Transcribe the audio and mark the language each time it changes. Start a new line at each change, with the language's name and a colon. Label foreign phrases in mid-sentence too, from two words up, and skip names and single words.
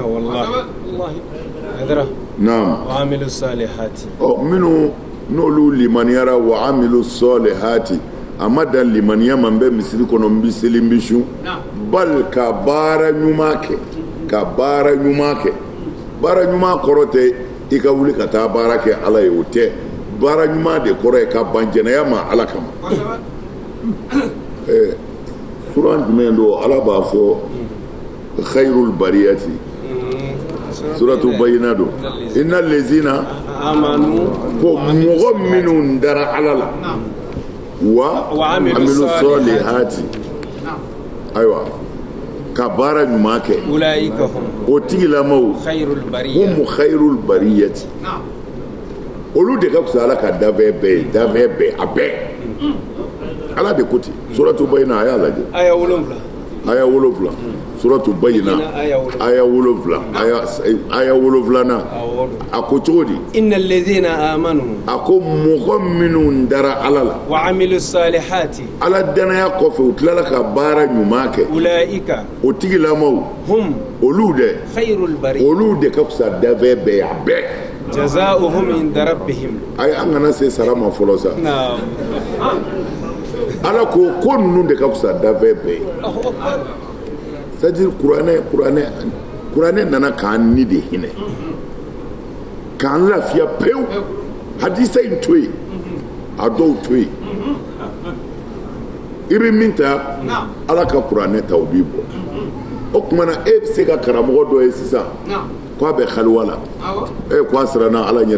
Bambara: bolo naam minnu n'olu limaniyara
Arabic: وعملوا الصالحات
Bambara: a ma dan limaniya ma n bɛ misiri kɔnɔ n bɛ seli n bɛ su bal ka baara ɲuman kɛ baara ɲuman kɔrɔ tɛ i ka wuli ka taa baara kɛ Ala ye o tɛ baara ɲuman de kɔrɔ ye ka ban jɛnɛya ma Ala kama suran jumɛn don Ala b'a fɔ
Arabic: خير البرية سورة البينة
Bambara: don
Arabic: إن الذين
Bambara: ko mɔgɔ minnu dara Ala la
Arabic: وعملوا الصالحات
Bambara: ayiwa ka baara ɲuman kɛ o tigilamaw
Arabic: هم خير البرية
Bambara: olu de ka fisa Ala ka dafɛn bɛɛ a bɛɛ Ala de ko ten
Arabic: سورة البينة
Bambara: a y'a lajɛ aya 7
Arabic: سورة البينة
Bambara: aya 7 aya 7 a ko cogo di
Arabic: إن الذين آمنوا
Bambara: a ko mɔgɔ minnu dara Ala la
Arabic: وعملوا الصالحات
Bambara: Ala danaya kɔfɛ u tilala ka baara ɲuman kɛ
Arabic: ulaika
Bambara: o tigilamaw
Arabic: hum
Bambara: olu de
Arabic: خير البر
Bambara: olu de ka fisa dafɛn bɛɛ a bɛɛ
Arabic: جزاؤهم عند ربهم
Bambara: ay an kana se sara ma fɔlɔ sa
Arabic: نعم
Bambara: ala ko ko ninnu de ka fisa dafɛn bɛɛ ye c'est-à-dire kuranɛ nana k'an ni de hinɛ k'an lafiya pewu hadisa in to yen a dɔw to yen i bɛ min ta ala ka kuranɛ ta o b'i bɔ o tuma na e bɛ se ka karamɔgɔ dɔ ye sisan ko a bɛ haliwa la ko a siranna ala ɲɛ